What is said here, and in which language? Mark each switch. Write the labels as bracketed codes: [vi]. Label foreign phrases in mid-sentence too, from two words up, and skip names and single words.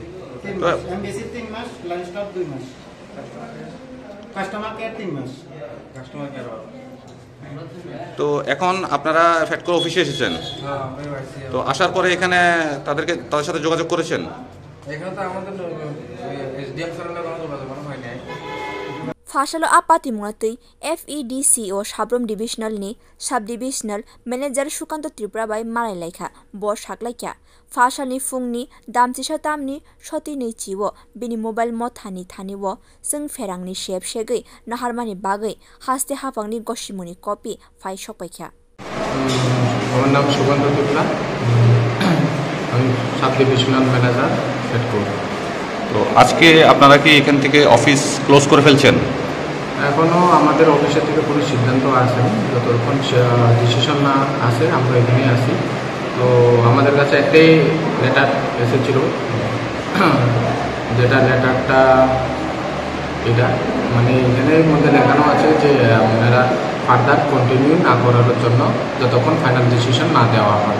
[bn] এমবিসি 3 মাস লাঞ্চ স্টপ 2 মাস [en] customer care [bn] 3 মাস [en] customer care [bn] তো এখন আপনারা ফেডকোর অফিসে এসেছেন হ্যাঁ আমি আইছি তো আসার পরে এখানে তাদের সাথে যোগাযোগ করেছেন এখানে তো আমাদের এসডিএম স্যারের কোনো যোগাযোগ হয় নাই [trp] फाशालो आपाति मुंगतै FEDCO साब्रम डिभिजनल नि [en] sub divisional manager [trp] सुकान्त त्रिपुरा बाय मालायलायखा बर साकलायक्या फाशानि फुंनि दामचिसा तामनि सति नै चिवो बिनि मोबाइल मथानि थानिवो जों फेरांनि शेप शेगै नाहारमानि बागै हास्ते हाफांनि गशिमुनि कपि फाइ सकपायख्या [bn] আমার নাম সুকান্ত त्रिपुरा আমি [en] sub divisional manager [bn] ফেডকো তো আজকে আপনারা কি এখান থেকে [en] office close [bn] করে ফেলছেন এখনো আমাদের অফিসের থেকে কোনো সিদ্ধান্ত আসেনি যতক্ষণ ডিসিশন না আসে আমরা এখানেই আসি তো আমাদের কাছে একটাই লেটার এসেছিল যেটা লেটারটা এটা মানে এখানের মধ্যে লেখানো আছে যে আপনারা [en] further continue [bn] না করার জন্য যতক্ষণ [en] final decision [bn] না দেওয়া হয়